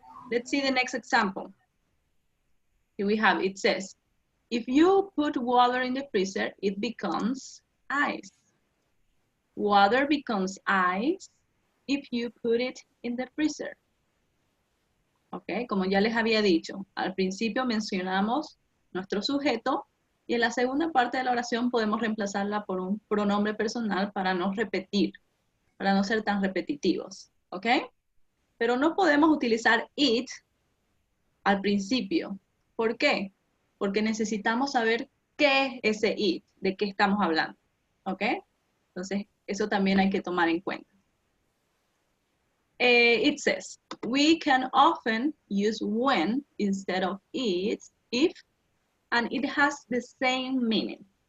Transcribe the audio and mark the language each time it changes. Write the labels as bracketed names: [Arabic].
[English] Let's see the next example. Here we have, it says, if you put water in the freezer, it becomes ice. Water becomes ice if you put it in the freezer. [Spanish] Ok, como ya les había dicho, al principio mencionamos nuestro sujeto y en la segunda parte de la oración podemos reemplazarla por un pronombre personal para no repetir, para no ser tan repetitivos. Ok, pero no podemos utilizar it al principio. ¿Por qué? Porque necesitamos saber qué es ese it, de qué estamos hablando. ¿Ok? Entonces, eso también hay que tomar en cuenta. [English] It says, we can often use when instead of it, if, and it has the same meaning.